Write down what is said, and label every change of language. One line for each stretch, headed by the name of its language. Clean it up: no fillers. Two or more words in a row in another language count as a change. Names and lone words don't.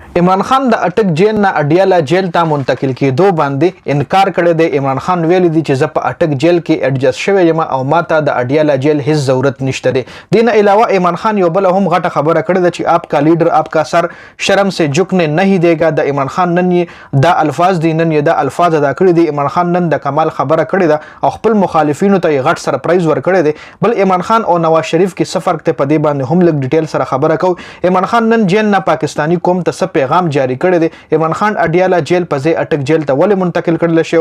Pashto: عمران خان د اټک جیل نه اډیالا جیل ته منتقل کېدو باندې انکار کړی دی. عمران خان ویلي دی چې زه په اټک جیل کې اډجسټ شوی یم او ماته د اډیالا جیل هیڅ ضرورت نشته دی. دین علاوه عمران خان یو بل هم غټه خبره کړې ده چې
Urdu: آپ کا لیډر آپ کا سر شرم سے جھکنے نہیں دے گا.
Pashto: د عمران خان نن دا الفاظ دي، نن دا الفاظ ادا کړی دي. عمران خان نن د کمال خبره کړې ده او خپل مخالفینو ته یې غټ سرپرایز ورکړی دی. بل عمران خان او نواز شریف کې څه فرق دی په دې باندې هم لږ ډیټیل سره خبره کوو. عمران خان نن جیل نه پاکستانی قوم ته څه پیغام جاری کړی دی. عمران خان اډیالا جیل په ځای اټک جیل ته ولې منتقل کړل شو؟